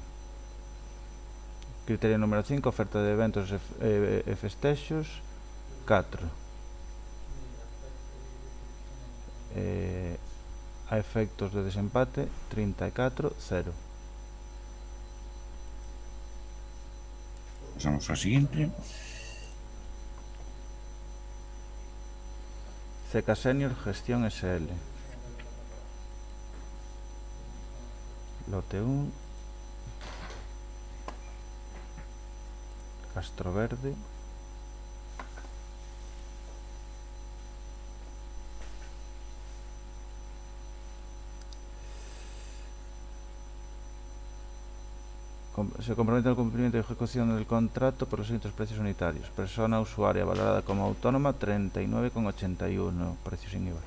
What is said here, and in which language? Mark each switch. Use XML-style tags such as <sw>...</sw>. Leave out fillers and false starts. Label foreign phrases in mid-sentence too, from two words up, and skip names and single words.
<gl>Criterio número 5, oferta de eventos e festexos, 4. A efectos de desempate, 34, 0. Pasamos ao seguinte. CK Senior Gestión SL, lote 1, Castroverde.</gl> <es>Se compromete al cumplimiento y ejecución del contrato por los siguientes precios unitarios: persona usuaria valorada como autónoma 39,81, precios sin IVA.</es>